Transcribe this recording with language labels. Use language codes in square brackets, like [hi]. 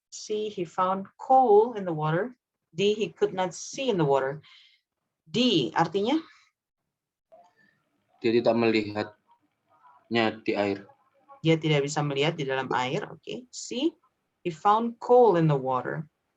[en] C, he found coal in the water. D, he could not see in the water. [id] D, artinya? Dia tidak melihatnya di air. Dia tidak bisa melihat di dalam air. [en] Okay. C, he found coal in the water.